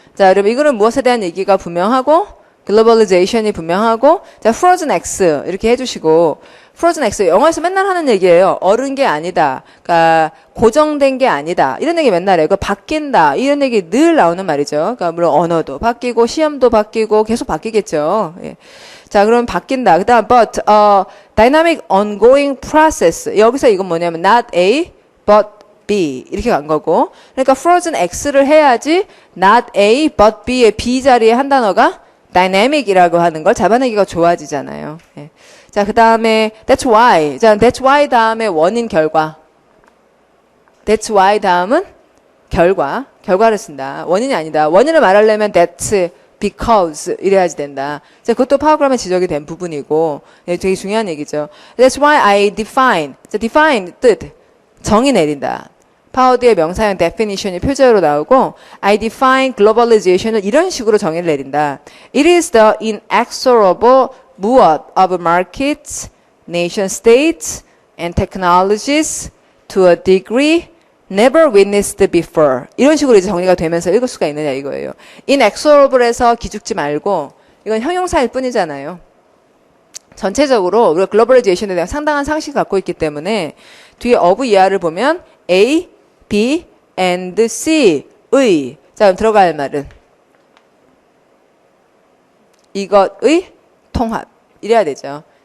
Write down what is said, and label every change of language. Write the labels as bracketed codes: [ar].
[ko] 자, 여러분 이거는 무엇에 대한 얘기가 분명하고 globalization이 분명하고 자, frozen X 이렇게 해주시고 frozen X 영어에서 맨날 하는 얘기예요. 얼은 게 아니다. 그러니까 고정된 게 아니다. 이런 얘기 맨날 해요. 바뀐다. 이런 얘기 늘 나오는 말이죠. 그러니까 물론 언어도 바뀌고 시험도 바뀌고 계속 바뀌겠죠. 예. 자, 그럼 바뀐다. 그다음 [en] but dynamic ongoing process. [ko] 여기서 이건 뭐냐면 not A but B 이렇게 간 거고. 그러니까 frozen X를 해야지 not A but B의 B 자리에 한 단어가 dynamic이라고 하는 걸 잡아내기가 좋아지잖아요. 예. 자, 그 다음에 that's why. 자, that's why 다음에 원인 결과. that's why 다음은 결과를 쓴다. 원인이 아니다. 원인을 말하려면 that's because 이래야지 된다. 자, 그것도 파워그램에 지적이 된 부분이고 예, 되게 중요한 얘기죠. [en] That's why I define. [ko] 자, define 뜻 정의 내린다. 파워드의 명사형 definition이 표제어로 나오고 [en] I define globalization [ko] 을 이런 식으로 정의를 내린다. [en] It is the inexorable [ko] 무엇 [en] of markets, nation states, and technologies to a degree never witnessed before. [ko] 이런 식으로 이제 정리가 되면서 읽을 수가 있느냐 이거예요. inexorable에서 기죽지 말고 이건 형용사일 뿐이잖아요. 전체적으로 우리가 글로벌리제이션에 대한 상당한 상식을 갖고 있기 때문에 뒤에 of 이하를 보면 A, B, and C의 자 그럼 들어갈 말은 이것의 통합 이래야 되죠.